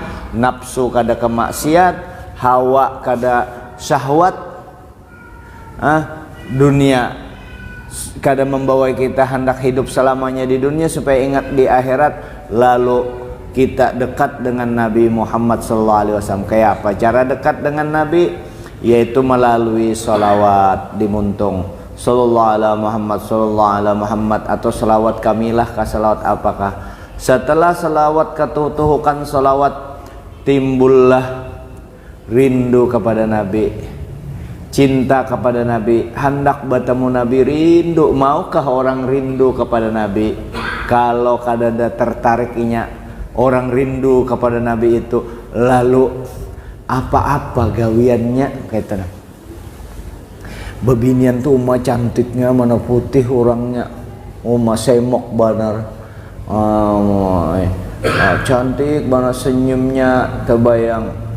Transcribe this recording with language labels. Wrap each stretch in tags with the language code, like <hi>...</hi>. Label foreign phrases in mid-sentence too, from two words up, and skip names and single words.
<bjn>Nafsu kada kemaksiat, hawa kada syahwat, dunia kada membawa kita hendak hidup selamanya di dunia supaya ingat di akhirat. Lalu kita dekat dengan Nabi Muhammad SAW. Kayak apa cara dekat dengan Nabi? Yaitu melalui salawat di muntung.</bjn> <ar>صلى الله على محمد، صلى الله على محمد,</ar> <bjn>atau salawat kamilah ke salawat apakah. Setelah salawat ketutuhukan salawat, timbullah rindu kepada Nabi, cinta kepada Nabi, hendak bertemu Nabi, rindu. Maukah orang rindu kepada Nabi? Kalau kadada tertariknya orang rindu kepada Nabi itu, lalu apa-apa gawiannya kaitan. Bebinian tuh umma cantiknya, mana putih orangnya, umma semok banar, cantik mana senyumnya terbayang.</bjn>